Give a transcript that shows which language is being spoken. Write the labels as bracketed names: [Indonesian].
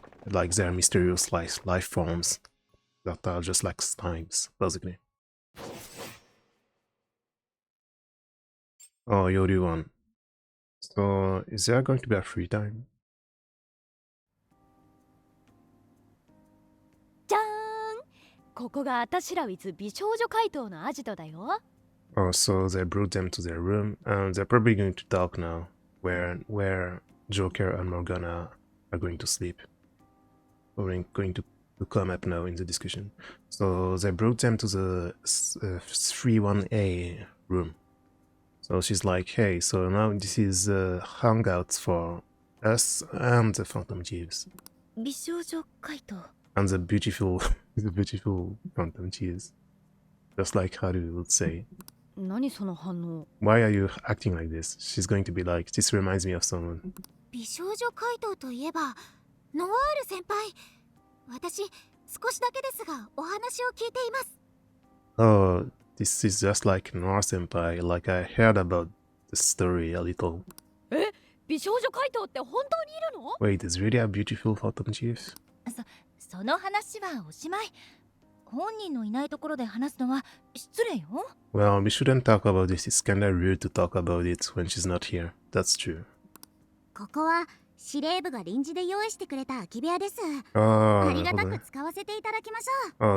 [English] Like they're mysterious life forms that are just like slimes, basically. Oh, Yoru-1. So, is there going to be a free time? [Japanese] じゃーん、ここがあたしら with 美少女怪盗のアジトだよ。 [English] Oh, so they brought them to their room, and they're probably going to talk now, where Joker and Morgana are going to sleep. Or going to come up now in the discussion. So they brought them to the 31A room. So she's like, hey, so now this is hangouts for us and the Phantom Thieves. [Japanese] 美少女怪盗 [English] And the beautiful Phantom Thieves. Just like Haru would say. [Japanese] 何その反応。 [English] Why are you acting like this? She's going to be like, this reminds me of someone. [Japanese] 美少女怪盗といえばノワール先輩、私少しだけですがお話を聞いています。 [English] Oh, this is just like Noir Senpai, like I heard about the story a little. [Japanese] え、美少女怪盗って本当にいるの？ [English] Wait, is really a beautiful Phantom Chief? [Japanese] その話はおしまい。本人のいないところで話すのは失礼よ。 [English] Well, we shouldn't talk about this. It's kinda rude to talk about it when she's not here. That's true. [Japanese] ここは司令部が臨時で用意してくれた空き部屋です。 [English] Oh, [Japanese] ありがた [English] okay. [Japanese] く使わせていただきましょう。